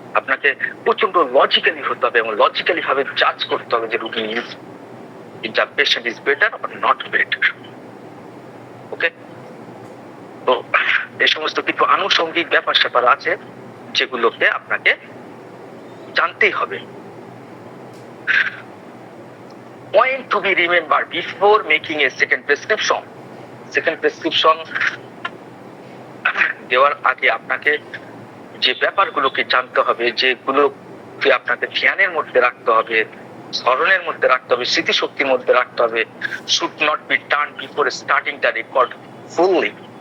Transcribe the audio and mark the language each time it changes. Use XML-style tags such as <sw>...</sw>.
<bn>আপনাকে প্রচন্ড লজিক্যালি হতে হবে এবং লজিক্যালি ভাবে জাজ করতে হবে যে রোগী</bn> <en>Patient is better or not better.</en> <bn>ওকে? তো এই সমস্ত কিছু আনুষঙ্গিক ব্যাপার স্যাপার আছে যেগুলোকে আপনাকে জানতেই হবে।</bn> <en>Point to be remembered before making a second prescription.</en> <bn>Second prescription দেওয়ার আগে আপনাকে যে ব্যাপারগুলোকে জানতে হবে, যেগুলোকে আপনাকে ধ্যানের মধ্যে রাখতে হবে, স্মরণের মধ্যে রাখতে হবে, স্মৃতিশক্তির মধ্যে রাখতে হবে,</bn> <en>should not be done before starting the record fully.</en>